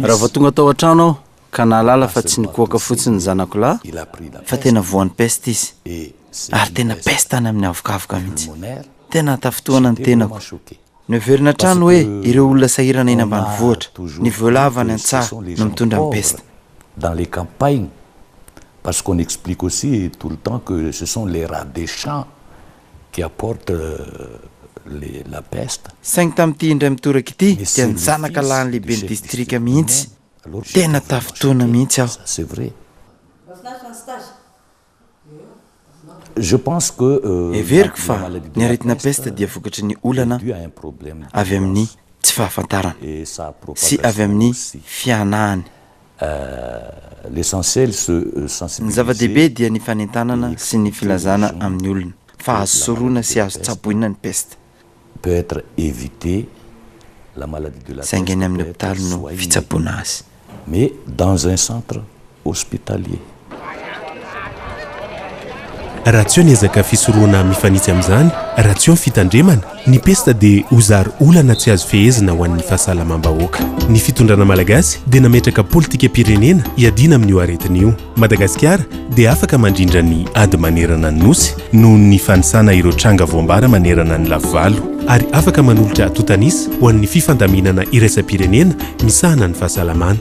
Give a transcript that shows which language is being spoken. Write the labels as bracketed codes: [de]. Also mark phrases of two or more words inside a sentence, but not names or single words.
[mg] raha vao tonga tao an-trano aho ka nahalala fa tsy nikoaka fotsiny ny zanako lahy fa tena voan'ny peste izy ary tena peste tany amin'ny avokavoka mihitsy. Tena tafotoana ny tenako. Ny heverina trano hoe ireo olona sahirana eny ambanivohitra ny voalavo any an-tsaha no mitondra ny peste. [fr] Dans les campagnes parce qu'on explique aussi tout le temps que ce sont les rats des champs qui apportent la peste. [mg] Saingy tamin'ity indray mitoraka ity dia ny zanaka lahy lehibe ny distrika mihitsy. Tena tafotoana mihitsy aho. [fr] C'est vrai. Je pense que [mg] heveriko fa ny aretina peste dia vokatry ny olana avy amin'ny tsy fahafantarana sy avy amin'ny fianahany. [fr] L'essentiel [mg] ny zava-dehibe dia ny fanentanana sy ny filazana amin'ny olona fa azo soroana sy azo tsaboina ny peste. [fr] Peut être évité la maladie de la peste. [mg] Saingy any amin'ny hôpitaly no fitsaboana azy. [fr] Mais dans un centre hospitalier. [mg] Raha tsy eo ny ezaka fisoroana mifanitsy amin'izany, raha tsy eo ny fitandremana, ny peste dia hozary olana tsy azo fehezina ho an'ny fahasalamam-bahoaka. Ny fitondrana malagasy dia nametraka politika pirenena hiadiana amin'io aretina io. Madagasikara dia afaka mandrindra ny ady manerana ny nosy noho ny fanisana ireo tranga voambara manerana ny lavovalo ary afaka manolotra totanisa ho an'ny fifandaminana iraisam-pirenena misahana ny fahasalamana.